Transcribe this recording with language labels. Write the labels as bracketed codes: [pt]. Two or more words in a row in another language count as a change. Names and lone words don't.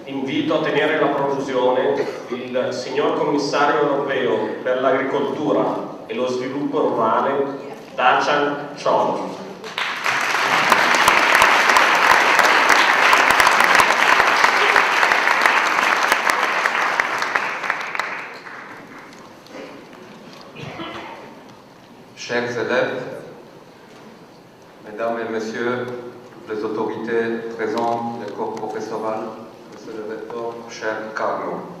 [it] Invito a tenere la prolusione il signor Commissario europeo per l'agricoltura e lo sviluppo rurale, Dacian Ciolo. [fr] Chers élèves, mesdames et messieurs, les autorités présentes, le corps professoral, monsieur le recteur, cher Carlo.